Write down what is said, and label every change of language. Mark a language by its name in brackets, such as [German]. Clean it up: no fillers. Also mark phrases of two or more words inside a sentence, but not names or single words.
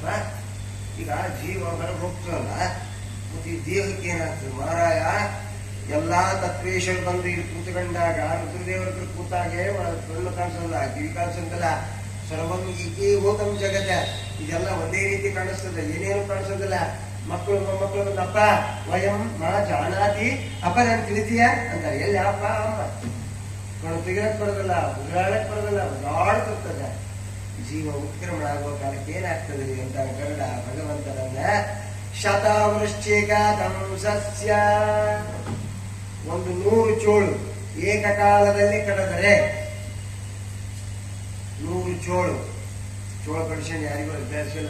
[Kannada] ಈಗ ಜೀವ ಹೊರಗೆ ಹೋಗ್ತದಲ್ಲ, ಮತ್ತೆ ಈ ದೇಹಕ್ಕೆ ಏನಾಗ್ತದೆ ಮಾರಾಯ? ಎಲ್ಲಾ ತತ್ವೇಶ್ವರ ಬಂದು ಇಲ್ಲಿ ಕೂತ್ಕೊಂಡಾಗ ರುದ್ರದೇವರ ಹತ್ರ ಕೂತಾಗೆ ಕಣ್ಣು ಕಾಣಿಸೋಲ್ಲ, ಕಿವಿ ಕಾಣಿಸೋದಿಲ್ಲ. [Sanskrit] सर्वं एकीभूतं जगत्त. [Kannada] ಇದೆಲ್ಲ ಒಂದೇ ರೀತಿ ಕಾಣಿಸ್ತದೆ, ಏನೇನು ಕಾಣಿಸೋದಿಲ್ಲ. ಮಕ್ಕಳು ಮೊಮ್ಮಕ್ಕಳು ಬಂದು ಅಪ್ಪ [Sanskrit] वयं मा जानाति [Kannada] ಅಪ್ಪ ನಾನು ತಿಳಿತೀಯ ಅಂತಾರೆ. ಎಲ್ಲಿ ಅಪ್ಪ ಅಮ್ಮ? ಕಣ್ಣು ತೆಗಿಲಕ್ ಬರೋದಿಲ್ಲ, ಉಗುರಾಡಕ್ ಬರೋದಿಲ್ಲ, ಉದಾಡ್ತಿರ್ತದೆ. ಜೀವ ಉತ್ಕ್ರಮಣ ಆಗುವ ಕಾಲಕ್ಕೆ ಏನಾಗ್ತದೆ ಅಂತ ಗರುಡ ಭಗವಂತನನ್ನ [Sanskrit] शतवृश्चिकं सस्य, [Kannada] ಒಂದು 100 ಚೋಳು ಏಕಕಾಲದಲ್ಲಿ ಕಡಿದರೆ 100 ಚೋಳು ಕಡಿಸ್ಕೊಂಡು ಯಾರಿಗೂ ಅಭ್ಯಾಸ ಇಲ್ಲ.